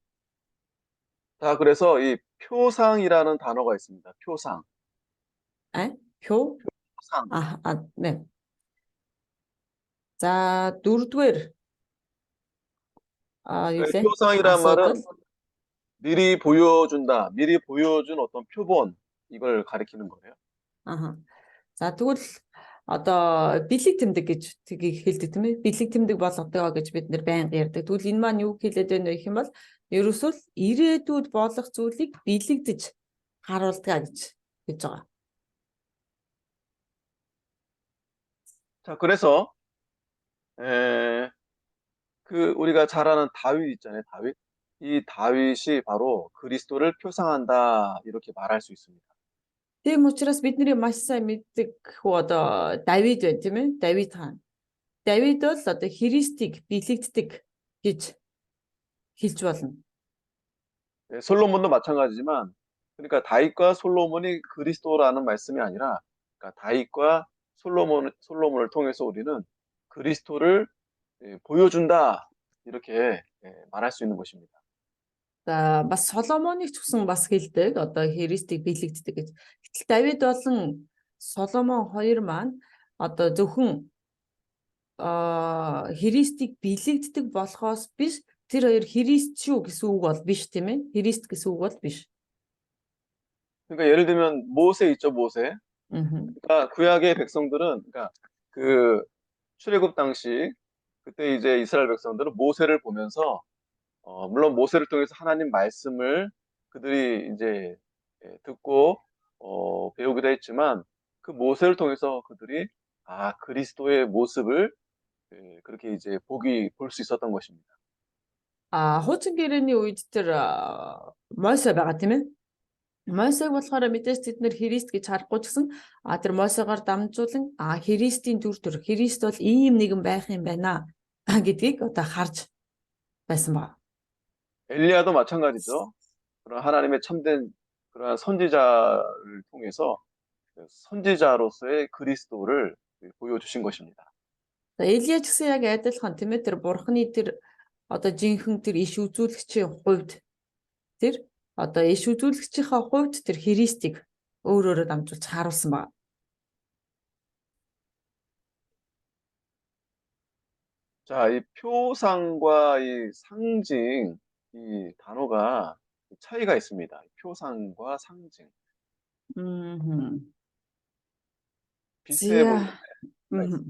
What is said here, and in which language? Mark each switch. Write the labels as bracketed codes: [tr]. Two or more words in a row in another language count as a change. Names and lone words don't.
[ko] 자, 그래서 이 표상이라는 단어가 있습니다. 표상. Хөө 표상. 네. [mn] За дөрөвдүгээр юу лээ? [ko] 표상이란 [mn] Асуудал. [ko] 말은 미리 보여준다, 미리 보여준 어떤 표본, 이걸 가리키는 거예요. [mn] За тэгвэл одоо бэлэг тэмдэг гэж тгийг хэлдэг тийм ээ. Бэлэг тэмдэг болгодгоо гэж бид нэр байнга ярьдаг. Тэгвэл энэ маань юу хэлээд байна вэ гэх юм бол ерөөсөө ирээдүйд болох зүйлийг бэлэгдэж харуулдаг гэж байгаа. [ko] 자, 그래서 우리가 잘 아는 다윗 있잖아요, 다윗. 이 다윗이 바로 그리스도를 표상한다, 이렇게 말할 수 있습니다. [mn] Тийм учраас бидний маш сайн мэддэг одоо Давид байна тийм ээ. Давид хаан. Давид бол одоо Христийг бэлэгддэг гэж хэлж болно. [ko] 솔로몬도 마찬가지지만, 그러니까 다윗과 솔로몬이 그리스도라는 말씀이 아니라, 그러니까 다윗과 솔로몬을 통해서 우리는 그리스도를 보여준다, 이렇게 말할 수 있는 것입니다. [mn] За бас Соломоныг ч гэсэн бас хэлдэг одоо Христийг бэлэгддэг гэж. Гэтэл Давид болон Соломон хоёр маань одоо зөвхөн Христийг бэлэгддэг болохоос биш тэр хоёр Христ шүү гэсэн үг бол биш тийм ээ. Христ гэсэн үг бол биш. [ko] 그러니까 예를 들면 모세 있죠, 모세. 그러니까 구약의 백성들은 그러니까 그 출애굽 당시 그때 이제 이스라엘 백성들은 모세를 보면서 물론 모세를 통해서 하나님 말씀을 그들이 이제 듣고 배우기도 했지만 그 모세를 통해서 그들이 그리스도의 모습을 그렇게 이제 볼 수 있었던 것입니다. [mn] Хуучин гэрээний үед тэр Мосе байгаа тийм ээ. Мосег болохоор мэдээж тэд нэр Христ гэж харахгүй ч гэсэн тэр Мосегоор дамжуулан Христийн дүр төрх Христ бол ийм нэгэн байх юм байна гэдгийг одоо харж байсан ба. [ko] 엘리야도 마찬가지죠. 그런 하나님의 참된 그러한 선지자를 통해서 선지자로서의 그리스도를 보여주신 것입니다. [mn] Элиа ч гэсэн яг адилхан тийм ээ тэр бурхны тэр одоо жинхэнэ тэр иш үзүүлэгчийн хувьд тэр одоо иш үзүүлэгчийнхаа хувьд тэр Христийг өөрөөрөө дамжуулж харуулсан ба. [ko] 자, 이 표상과 이 상징, 이 단어가 차이가 있습니다. 표상과 상징. 비슷해 보이는데 차이가 있습니다.